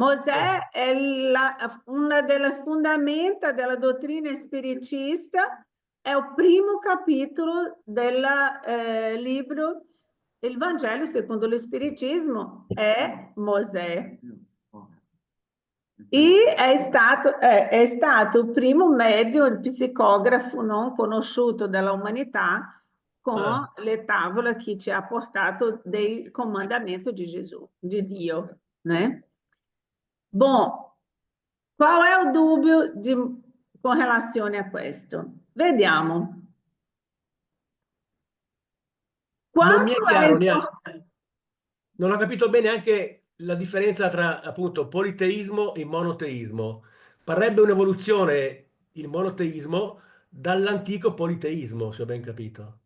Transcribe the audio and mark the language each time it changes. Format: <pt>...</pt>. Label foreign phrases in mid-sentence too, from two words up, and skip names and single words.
<it>Mosè è una delle fondamenta della dottrina spiritista, è il primo capitolo del libro Il Vangelo secondo lo Spiritismo, è Mosè. E è stato il primo medio, il psicografo non conosciuto dall'umanità con le tavole che ci ha portato dei comandamenti di Gesù, di Dio.</it> <pt>Né? Bom,</pt> <it>qual è il dubbio con relazione a questo? Vediamo. Non mi è Quanto è chiaro neanche, importante? non ho capito bene anche la differenza tra appunto politeismo e monoteismo. Parrebbe un'evoluzione il monoteismo dall'antico politeismo, se ho ben capito.</it>